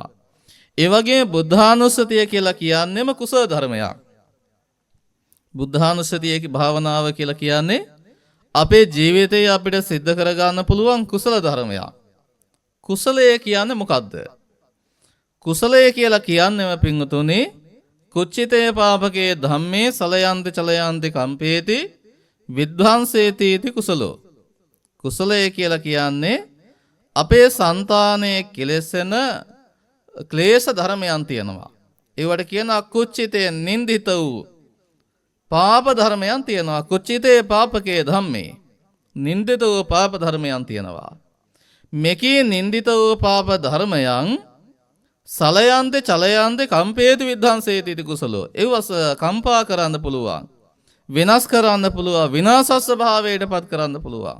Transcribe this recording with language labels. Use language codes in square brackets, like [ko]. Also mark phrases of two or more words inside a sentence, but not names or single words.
[si] ඒ වගේම බුද්ධානුස්සතිය කියලා කියන්නේම කුසල ධර්මයක්. බුද්ධානුස්සතියේ භාවනාව කියලා කියන්නේ අපේ ජීවිතයේ අපිට සිද්ධ කරගන්න පුළුවන් කුසල ධර්මයක්. කුසලය කියන්නේ මොකද්ද? කුසලය කියලා කියන්නේම පින්වතුනි [pi] කුච්චිතේ පාපකේ ධම්මේ සලයන්ති චලයන්ති කම්පේති විද්වංසේති इति කුසලෝ. [si] කුසලය කියලා කියන්නේ අපේ సంతානයේ කෙලෙසෙන ක්ලේශ ධර්මයන් තියෙනවා. ඒවට කියනවා කුච්චිතේ නින්දිත වූ පාප ධර්මයන් තියෙනවා. [pi] කුච්චිතේ පාපකේ ධම්මේ [si] නින්දිත වූ පාප ධර්මයන් තියෙනවා. මෙකී නින්දිත වූ පාප ධර්මයන් [pi] සලයන්ති චලයන්ති කම්පේති විද්ධාංසේති इति කුසලෝ. [si] ඒවස කම්පා කරන්න පුළුවන්, විනාශ කරන්න පුළුවන්, විනාශස්ස භාවයට පත් කරන්න පුළුවන්.